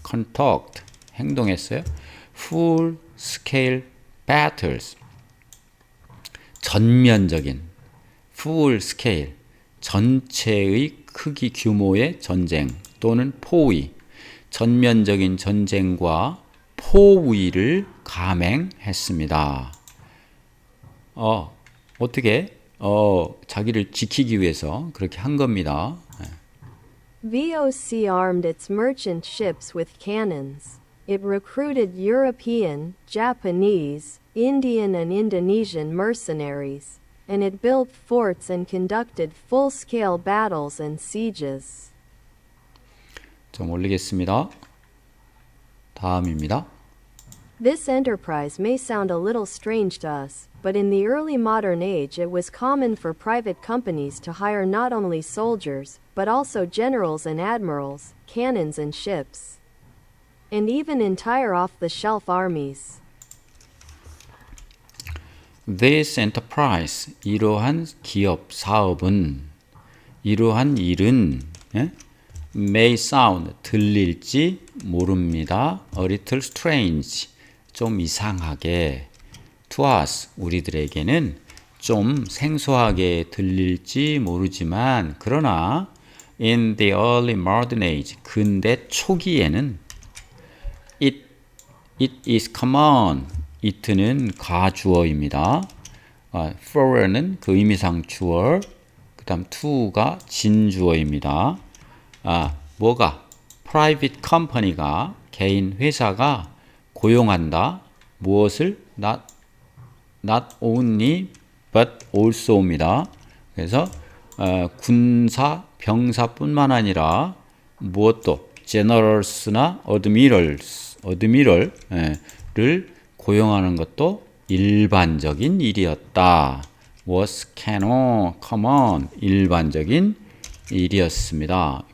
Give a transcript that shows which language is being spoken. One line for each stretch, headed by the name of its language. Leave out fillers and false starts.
Korean: conduct 행동했어요.
English: full scale battles
Korean: 전면적인 full scale 전체의 크기 규모의 전쟁 또는 포위 전면적인 전쟁과 포위를 감행했습니다. 어떻게 자기를 지키기 위해서 그렇게 한 겁니다.
English: VOC armed its merchant ships with cannons. It recruited European, Japanese, Indian and Indonesian mercenaries, and it built forts and conducted full-scale battles and sieges.
Korean: 좀 올리겠습니다. 다음입니다.
English: This enterprise may sound a little strange to us, but in the early modern age it was common for private companies to hire not only soldiers, but also generals and admirals, cannons and ships, and even entire off-the-shelf armies. This enterprise,
Korean: 이러한 기업, 사업은, 이러한 일은 예?
English: may sound,
Korean: 들릴지 모릅니다.
English: A little strange,
Korean: 좀 이상하게. To us, 우리들에게는 좀 생소하게 들릴지 모르지만 그러나
English: in the early modern age,
Korean: 근대 초기에는
English: it is common,
Korean: it는 가주어입니다. for는 그 의미상 주어, 그 다음 to가 진주어입니다. 뭐가? private company가, 개인 회사가 고용한다. 무엇을? not only but also입니다. 그래서 군사, 병사뿐만 아니라 무엇도 generals나 admiral를 고용하는 것도 일반적인 일이었다.
English: was common,
Korean: 일반적인 일이었습니다.